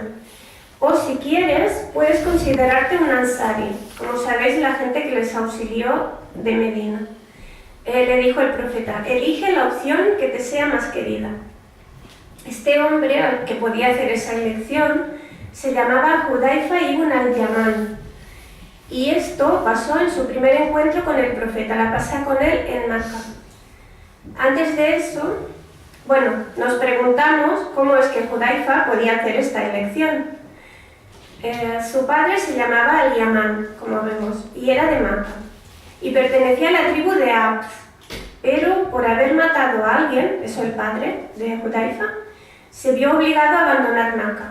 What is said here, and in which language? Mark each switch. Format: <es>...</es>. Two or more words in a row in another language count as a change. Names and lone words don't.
<es>O si quieres, puedes considerarte un ansari, como sabéis, la gente que les auxilió de Medina. Le dijo el profeta: elige la opción que te sea más querida. Este hombre, al que podía hacer esa elección, se llamaba Hudayfa ibn al-Yaman. Y esto pasó en su primer encuentro con el profeta, la pasea con él en Meca. Antes de eso, nos preguntamos cómo es que Hudayfa podía hacer esta elección. Su padre se llamaba al-Yaman, como vemos, y era de Meca, y pertenecía a la tribu de Abd, pero por haber matado a alguien, eso el padre de Hudayfa, se vio obligado a abandonar Meca.</es>